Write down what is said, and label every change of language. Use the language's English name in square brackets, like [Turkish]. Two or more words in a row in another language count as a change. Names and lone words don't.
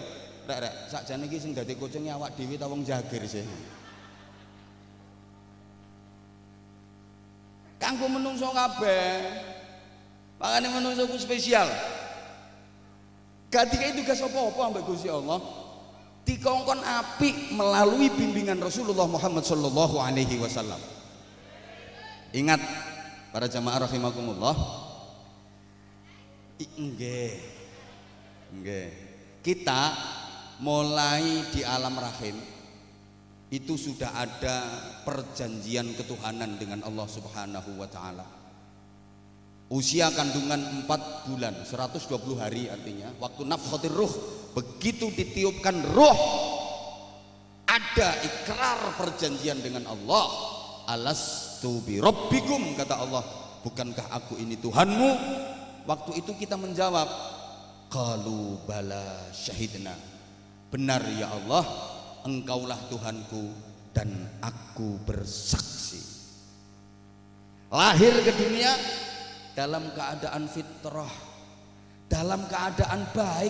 [Javanese] Rek, sakjane iki sing dadi kucing awak dhewe ta wong jagir sih. Kanggo menungso kabeh. Makane menungso ku spesial. Gak dikai tugas apa-apa ambek Gusti Allah. Dikongkon apik [Indonesian] melalui bimbingan [Javanese] Rasulullah Muhammad [Arabic] sallallahu alaihi wasallam. [Indonesian] Ingat para jamaah rahimakumullah. [Javanese] Nggih. [Indonesian] Kita mulai di alam rahim itu sudah ada perjanjian ketuhanan dengan Allah [Arabic] Subhanahu wa taala. [Indonesian] Usia kandungan 4 bulan, 120 hari artinya. Waktu [Arabic] nafkhatir ruh, [Indonesian] begitu ditiupkan ruh, ada ikrar perjanjian dengan Allah. [Arabic] Alastu bi rabbikum, [Indonesian] kata Allah, bukankah aku ini Tuhanmu? Waktu itu kita menjawab, [Arabic] qalu bala syahidna. [Indonesian] Benar ya Allah, Engkaulah Tuhanku dan aku bersaksi. Lahir ke dunia dalam keadaan fitrah, dalam keadaan baik.